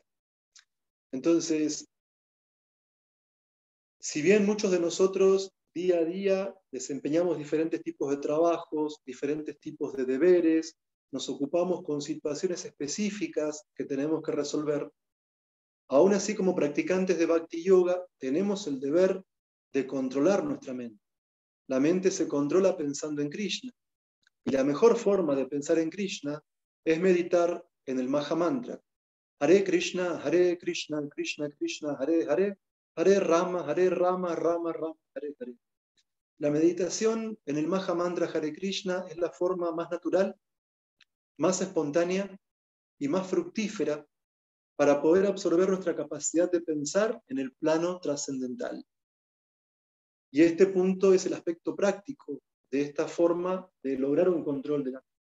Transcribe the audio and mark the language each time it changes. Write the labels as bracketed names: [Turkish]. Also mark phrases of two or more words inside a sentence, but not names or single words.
[Spanish] Entonces, si bien muchos de nosotros día a día desempeñamos diferentes tipos de trabajos, diferentes tipos de deberes, nos ocupamos con situaciones específicas que tenemos que resolver, aún así como practicantes de Bhakti Yoga tenemos el deber de controlar nuestra mente. La mente se controla pensando en Krishna. Y la mejor forma de pensar en Krishna es meditar en el Maha Mantra. Hare Krishna, Krishna Krishna, Hare Hare, Hare Rama, Rama Rama, Hare Hare. La meditación en el Maha Mantra Hare Krishna es la forma más natural, más espontánea y más fructífera para poder absorber nuestra capacidad de pensar en el plano trascendental. Y este punto es el aspecto práctico de esta forma de lograr un control de la mente.